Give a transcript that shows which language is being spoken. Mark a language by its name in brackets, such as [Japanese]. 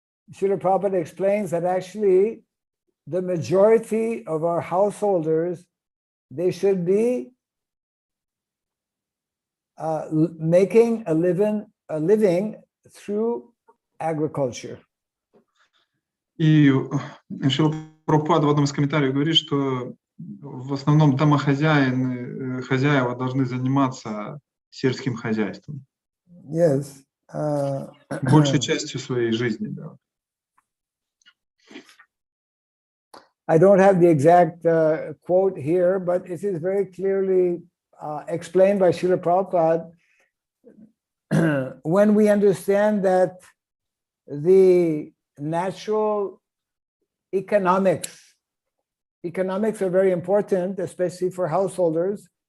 [English] Srila Prabhupada explains that actually the majority of our householders, they should be making a living through agriculture. [Russian] И Шрила Прабхупада в одном из комментариев говорит, что в основном хозяева должны заниматься сельским хозяйством. [English] Yes. [Russian] Большей частью своей жизни, да. [English] I don't have the exact quote here, but it is very clearly explained by Srila Prabhupada. When we understand that the natural economics are very important, especially for householders.